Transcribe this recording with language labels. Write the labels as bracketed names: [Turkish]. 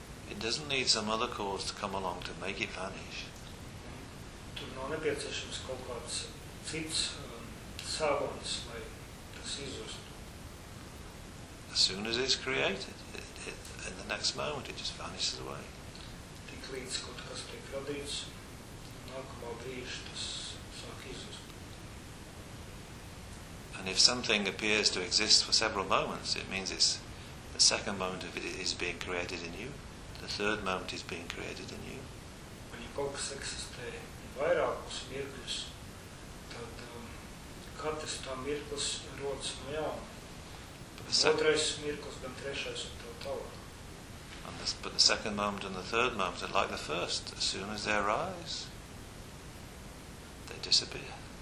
[English] It doesn't need some other cause to come along to make it vanish. [Latvian] Tur nav nepieciešams kaut kāds cits savons, lai tas izzūstu. [English] As soon as it's created, it, in the next moment it just vanishes away. [Latvian] Tik līdz kaut kas tiek radīts, nākamā brīža tas sāk izzūst. [English] And if something appears to exist for several moments, it means it's the second moment of it is being created in you, the third moment is being created in you. When you [Latvian] kaut kas eksistē vairākus mirkļus, tad katrs tā mirklis rodas no jauna. Otrais mirklis, gan trešais un tā tālāk. [English] But the second moment and the third moment are like the first. As soon as they arise, they disappear.